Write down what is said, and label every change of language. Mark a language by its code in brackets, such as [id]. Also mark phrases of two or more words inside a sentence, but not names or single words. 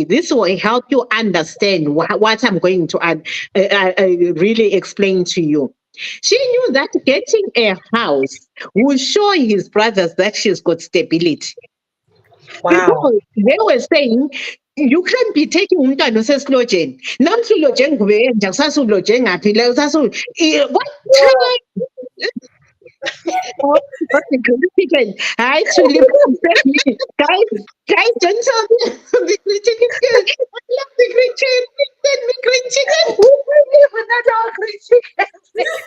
[en] This will help you understand what I'm going to really explain to you. She knew that getting a house will show his brothers that she's got stability. Wow. Because they were saying, you can't be taking [xh] umntwana usesilojeni. Namhla uloje ngubeke nje kusasa uloje ngaphi la kusasa [en] what time? But the green chicken. I actually guys, don't tell me the green chicken is good. I love the green chicken. Send me green chicken. Another green chicken.